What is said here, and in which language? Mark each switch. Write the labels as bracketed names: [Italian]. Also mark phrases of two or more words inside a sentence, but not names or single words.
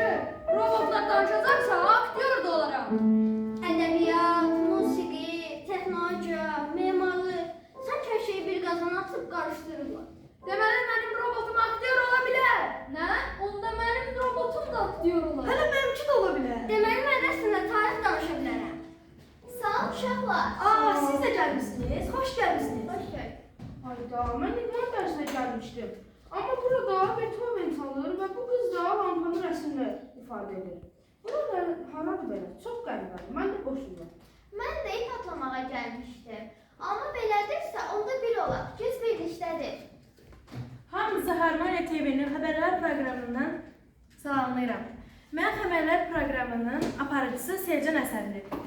[Turkish] Robotlar danışacaksa aktör de olaram. Edebiyat, musiki, teknoloji, mimarlık. Sanki her şeyi bir kazana atıp karıştırırlar. [Azerbaijani] Deməli benim robotum aktör ola bilər. [Turkish] Ne? [Azerbaijani] Onda benim robotum da aktör olar. Hələ mənimki də ola bilər. Deməli mən resimle tarih danışa bilərəm. Sağ ol uşaqlar. Aa, siz də gəlmisiniz. Xoş gəlmisiniz. [Turkish] Hoş geldin. Hayda, ben idman dersine gelmiştim. Ama burada Beethoven çalır ve bu kız da lampanın resimle ifade eder. [Azerbaijani] Burada haradır böyle? Çok qəribədir. Mən də boşuyum. Mən də ip atlamağa gəlmişdim. Amma belədirsə, onda bir olaq. Göz birlikdədir. Hamınızı Harmoniya TV-nin xəbərlər proqramından salamlayıram. Mən xəbərlər proqramının aparıcısı Selcan Əsədli.